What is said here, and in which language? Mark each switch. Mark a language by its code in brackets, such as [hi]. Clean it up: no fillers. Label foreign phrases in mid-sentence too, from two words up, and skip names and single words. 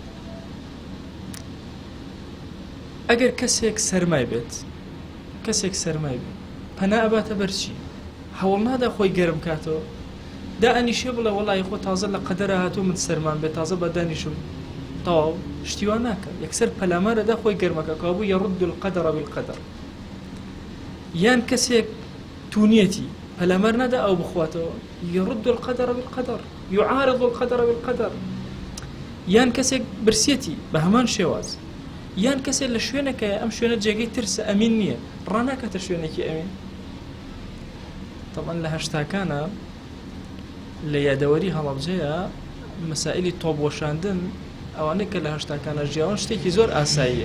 [ckb] ئەگەر کەسێک سەرمای بێت پەنا ئەباتە بەرچی؟ هەوڵ نادا خۆی گەرم کاتەوە، دا ئەنیشێ بڵێ وەڵی خۆ تازە لە قەدەرە هاتوو من سەرمان بێت، تازە بە دانیشم تەواو شتیوان ناکە. یەکسەر پەلامارەدا خۆی گەرمەکە کە بوو [ar] يرد القدر بالقدر. [ckb] یان کەسێک تونیەتی پەلامار نادا ئەو بخواتەوە، [ar] يرد القدر بالقدر يعارض القدر بالقدر. [ckb] یان کەسێک برسێتی بە هەمان شێواز، یان کەسێک لە شوێنەکە ئەم شوێنە جێگەی ترسە ئەمین نییە، ڕناکاتە شوێنێکی ئەمین. طبعا لە هەشتاکانە لە یادەوەری هەڵەبجەیە مەسائلی تۆبوەشاندن ئەوانەی کە لە هەشتاکانە ژیاوان شتێکی زۆر ئاساییە.